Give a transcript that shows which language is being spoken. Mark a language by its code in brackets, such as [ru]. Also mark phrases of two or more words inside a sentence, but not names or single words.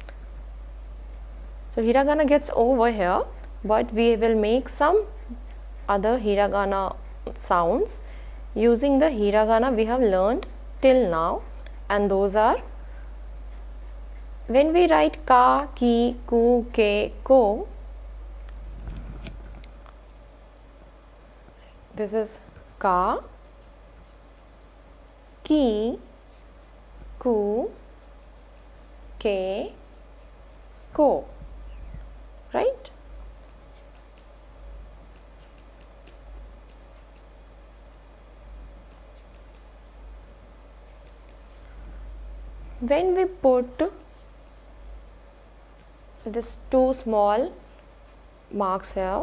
[en] So hiragana gets over here, but we will make some other hiragana sounds using the hiragana we have learned till now, and those are, when we write [ja] ka, ki, ku, ke, ko, [en] this is [ja] ka, ki, ku, ke, ko, [en] right? When we put this two small marks here.